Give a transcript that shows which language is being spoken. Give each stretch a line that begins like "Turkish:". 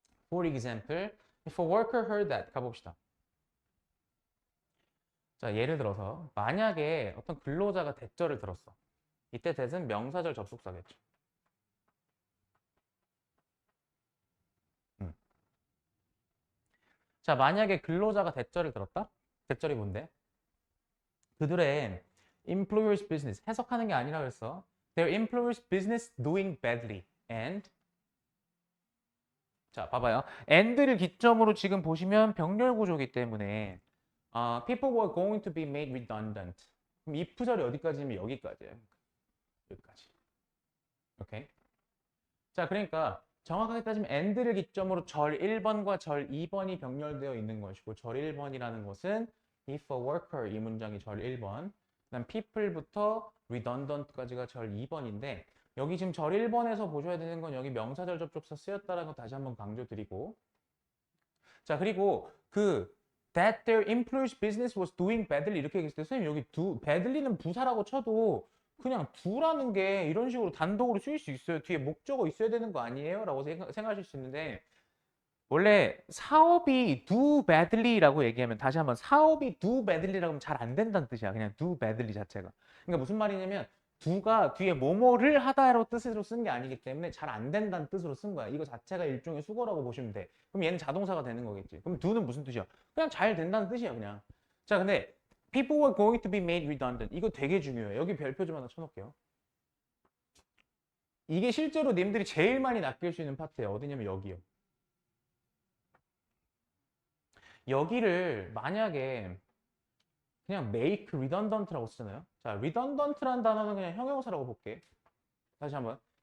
English: For example, if a worker heard that
Korean: 가봅시다. 자, 예를 들어서 만약에 어떤 근로자가 대절을 들었어. 이때 that은 명사절 접속사겠죠. 음. 자, 만약에 근로자가 대절을 들었다? 대절이 뭔데? 그들의
English: employer's business
Korean: 해석하는 게 아니라 그랬어.
English: Their employer's business doing badly and
Korean: 자, 봐봐요. and를 기점으로 지금 보시면 병렬 구조이기 때문에
English: people were going to be made redundant.
Korean: 그럼 if 절이 어디까지면 여기까지예요. 여기까지. 오케이. 자, 그러니까 정확하게 따지면 and를 기점으로 절 1번과 절 2번이 병렬되어 있는 것이고 절 1번이라는 것은
English: if a worker
Korean: 이 문장이 절 1번 그다음 people부터 redundant까지가 절 2번인데 여기 지금 절 1번에서 보셔야 되는 건 여기 명사절 접속사 쓰였다라는 거 다시 한번 강조드리고 자 그리고 그
English: that their employer's business was doing badly
Korean: 이렇게 얘기했을 때 선생님 여기 badly는 부사라고 쳐도 그냥 do라는 게 이런 식으로 단독으로 쓰일 수 있어요. 뒤에 목적어 있어야 되는 거 아니에요? 라고 생각하실 수 있는데 원래 사업이 do badly라고 얘기하면 다시 한번 사업이 do badly라고 하면 잘 안 된다는 뜻이야. 그냥 do badly 자체가. 그러니까 무슨 말이냐면 do가 뒤에 뭐뭐를 하다로 뜻으로 쓴 게 아니기 때문에 잘 안 된다는 뜻으로 쓴 거야. 이거 자체가 일종의 수거라고 보시면 돼. 그럼 얘는 자동사가 되는 거겠지. 그럼 do는 무슨 뜻이야? 그냥 잘 된다는 뜻이야, 그냥. 자,
English: 근데 people were going to be made redundant.
Korean: 이거 되게 중요해. 여기 별표 좀 하나 쳐놓을게요. 이게 실제로 님들이 제일 많이 낚일 수 있는 파트예요. 어디냐면 여기요. 여기를 만약에 그냥 make redundant라고 쓰잖아요. 자, redundant라는 단어는 그냥 형용사라고 볼게. 다시 한번.